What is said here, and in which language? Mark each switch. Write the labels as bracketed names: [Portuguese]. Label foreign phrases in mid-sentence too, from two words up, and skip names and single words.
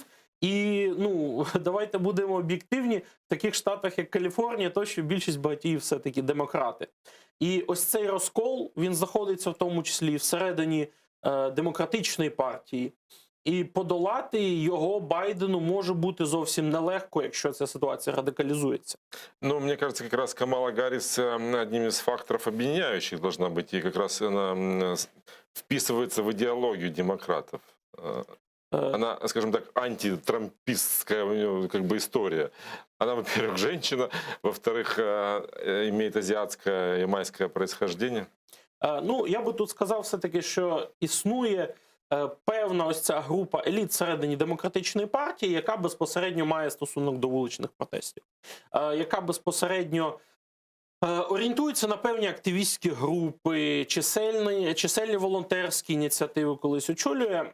[Ukrainian] І, ну, давайте будемо об'єктивні, в таких штатах, як Каліфорнія, то що більшість багатіїв все-таки демократи. І ось цей розкол, він знаходиться в тому числі і всередині демократичної партії. І подолати його Байдену може бути зовсім нелегко, якщо ця ситуація радикалізується. Ну, [Russian] мне кажется, как раз Камала Гаррис одним из факторов объединяющих должна быть, и как раз она вписывается в идеологию демократов. Она, скажем так, антитрампистская у нее как бы история. Она, во-первых, женщина, во-вторых, имеет азиатское и майское происхождение. [Ukrainian] Ну, я би тут сказав все-таки, що існує певна ось ця група еліт всередині демократичної партії, яка безпосередньо має стосунок до вуличних протестів, яка безпосередньо орієнтується на певні активістські групи, чисельні волонтерські ініціативи колись очолює.